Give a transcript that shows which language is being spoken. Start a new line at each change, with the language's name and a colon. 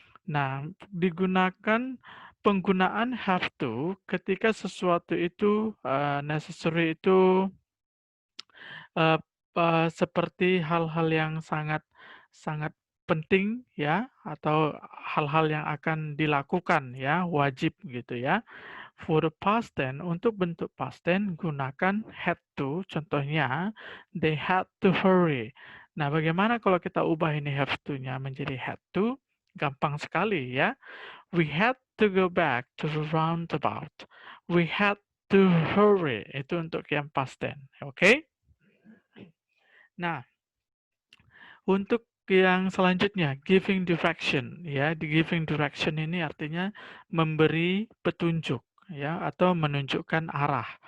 Indonesian: Nah, digunakan penggunaan have to ketika sesuatu itu necessary itu Eee seperti hal-hal yang sangat sangat penting ya, atau hal-hal yang akan dilakukan ya, wajib gitu ya.
English: For the past tense,
Indonesian: untuk bentuk
English: past tense,
Indonesian: gunakan
English: had to. Contohnya, they had to hurry.
Indonesian: Nah, bagaimana kalau kita ubah ini have to-nya menjadi had to? Gampang sekali ya.
English: We had to go back to the roundabout. We had to hurry.
Indonesian: Itu untuk yang past tense. Oke? Nah, untuk yang selanjutnya, giving direction, ya, di giving direction ini artinya memberi petunjuk, ya, atau menunjukkan arah.